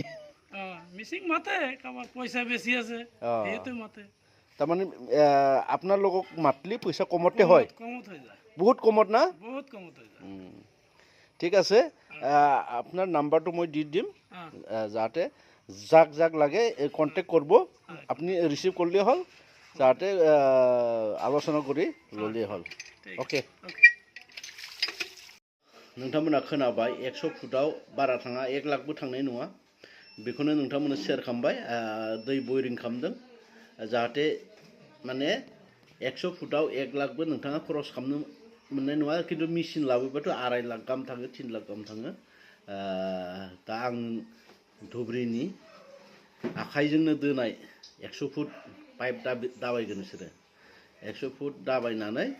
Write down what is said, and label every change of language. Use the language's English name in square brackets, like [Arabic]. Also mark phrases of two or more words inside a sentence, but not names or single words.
[Assamese] মেচিন মাতে কাবাৰ পইচা বেছি আছে সেইটো মাতে তাৰমানে আপোনাৰ লোকক মাতলি পইচা কমতে হয় কমত হৈ যায় বহুত কমত না বহুত কমত হৈ যায় ঠিক আছে আপোনাৰ নাম্বাৰটো মই দি দিম যাতে যাক লাগে [Bangla] কন্টেক্ট করব আপনি রিসিভ করলে হল [Assamese] যাতে আলোচনা করি ললে হল ओके [Bodo] नोंथांमोना खोनाबाय 100 फुटाव बारा थाङा 1 लाखबो थांनाय नङा बेखौनो नोंथांमोना शेयार खालामबाय दै बयरिं खालामदों जाहाथे माने 100 फुटाव 1 लाखबो नोंथाङा खरस खालामनो मोननाय नङा किन्तु मेचिन लाबोबाथ' 2.5 लाख गाहाम थाङो 3 लाख गाहाम थाङो दा आं धुब्रिनि आखाइजोंनो दोनाय 100 फुट पाइप दाबायगोन बिसोरो 100 फुट दाबायनानै